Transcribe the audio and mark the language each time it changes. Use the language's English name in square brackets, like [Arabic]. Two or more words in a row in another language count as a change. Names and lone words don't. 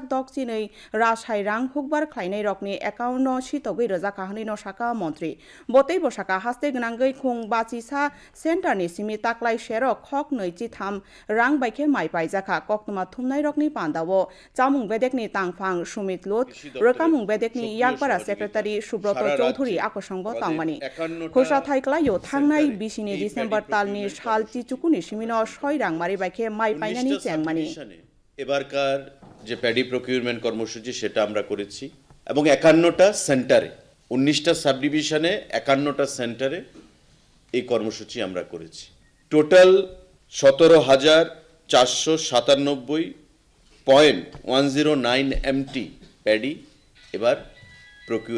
[Kok Borok] दकचि नै रासायरां हुकबार ख्लाइनाय रकनि एकाउन्ट सितगै रोजाका हनैनो साका मन्त्री बतै बसाका हास्ते गनांगै खुं बाचिसा सेन्टारनि सिमि ताक्लाय शेर खक नैचि थाम रां बाइखे माइ पाइजाखा कक्तमा थुमनाय रकनि पान्दाव चामुं बेदेकनि तांफां सुमित लुत रोकामुं बेदेकनि याकबारा सेक्रेटारि सुब्रत चौधरी आकसंग तांमानि खुसा थाइक्लायो थांनाय 20 डिसेम्बर तालनि सालचि चुकुनि सिमिनो सय रांमारि बाइखे माइ पाइनानि চেংমানি [Bangla] এবারকার যে [English] paddy procurement [Bangla] কর্মসূচি সেটা আমরা করেছি এবং 51টা সেন্টারে 19টা [English] sub division [Bangla] 51টা সেন্টারে এই কর্মসূচি আমরা করেছি টোটাল 17,497.109 [English] MT paddy [Bangla] এবার প্রকিউর